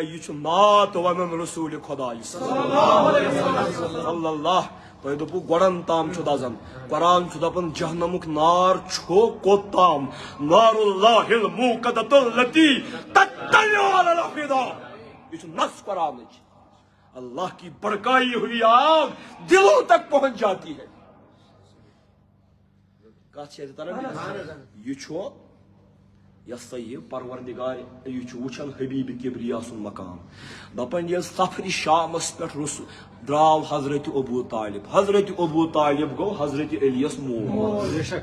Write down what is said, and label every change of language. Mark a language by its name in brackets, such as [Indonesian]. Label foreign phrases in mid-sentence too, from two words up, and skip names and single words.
[Kashmiri] یہ چھُ نعت ونان رسول خدایہِ [Arabic] صلی اللہ [Kashmiri] تۄہہِ دوٚپوُ گۄڈن تام چھُ دزان قرآن چھُ دپان جہنمُک نار چھُ کوٚت تام [Arabic] نار اللہ الموقدۃ التی تطلع علی الافئدہ [Kashmiri] یہ چھُ نص قرآنٕچ [Urdu] اللہ کی بڑکائی ہوئی آگ دلوں تک پہنچ جاتی ہے [Kashmiri] کتھ چھِ اَتہِ تران یہ چھُ یس سا یہ پروردگار یہ وچھان حبیب کبریا سن مقام دپان یہ سفر شامس پہ دراو حضرت ابو طالب گو حضرت علیس مول